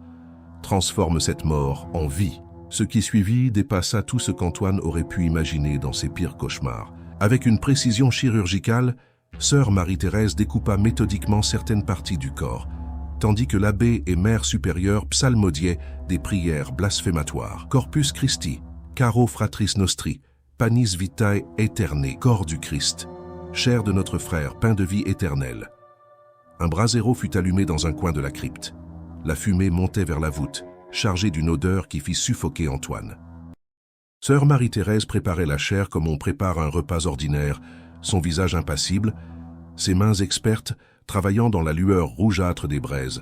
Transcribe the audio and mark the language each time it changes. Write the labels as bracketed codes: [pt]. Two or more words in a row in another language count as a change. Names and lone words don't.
[fr] Transforme cette mort en vie. » Ce qui suivit dépassa tout ce qu'Antoine aurait pu imaginer dans ses pires cauchemars. Avec une précision chirurgicale, sœur Marie-Thérèse découpa méthodiquement certaines parties du corps, tandis que l'abbé et mère supérieure psalmodiaient des prières blasphématoires. [la] Corpus Christi, caro fratris nostri, panis vitae aeternae, [fr] corps du Christ, chair de notre frère, pain de vie éternel. Un brasero fut allumé dans un coin de la crypte. La fumée montait vers la voûte, chargée d'une odeur qui fit suffoquer Antoine. Sœur Marie-Thérèse préparait la chair comme on prépare un repas ordinaire, son visage impassible, ses mains expertes travaillant dans la lueur rougeâtre des braises.